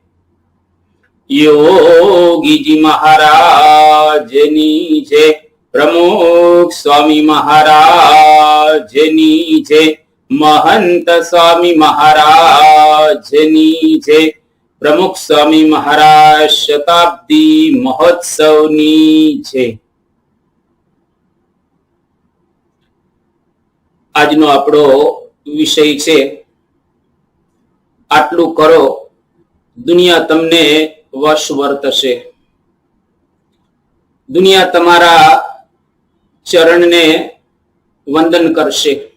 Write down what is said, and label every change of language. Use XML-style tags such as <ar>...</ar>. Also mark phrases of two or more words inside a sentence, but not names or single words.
<gu>યોગી જી મહારાજની જય। પ્રમુખ સ્વામી મહારાજની જય। મહંત સ્વામી મહારાજની જય। પ્રમુખ સ્વામી મહારાજ શતાબ્દી મહોત્સવની જય। આજનો આપણો વિષય છે આટલું કરો દુનિયા તમને વશ વર્તશે। દુનિયા તમારા ચરણને વંદન કરશે।</gu>